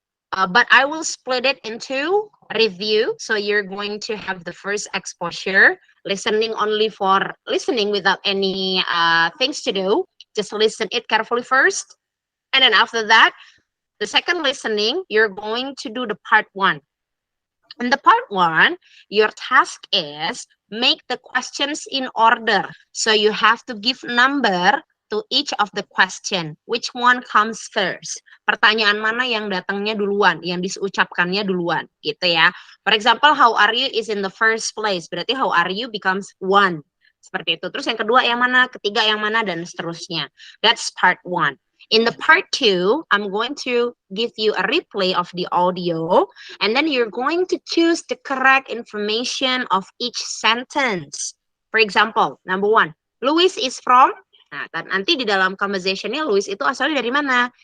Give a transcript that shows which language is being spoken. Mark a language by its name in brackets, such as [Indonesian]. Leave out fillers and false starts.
[English] But I will split it into review, so you're going to have the first exposure, listening only for listening without any things to do, just listen it carefully first, and then after that, the second listening, you're going to do the part 1. In the part 1, your task is make the questions in order. So you have to give number to each of the question. Which one comes first? [Indonesian] Pertanyaan mana yang datangnya duluan, yang diucapkannya duluan, gitu ya. [English] For example, how are you is in the first place. Berarti how are you becomes 1. [Indonesian] Seperti itu. Terus yang kedua yang mana, ketiga yang mana, dan seterusnya. [English] That's part 1. In the part 2, I'm going to give you a replay of the audio, and then you're going to choose the correct information of each sentence. For example, number 1, Louis is from, [Indonesian] nah, nanti di dalam conversationnya Louis itu asalnya dari mana?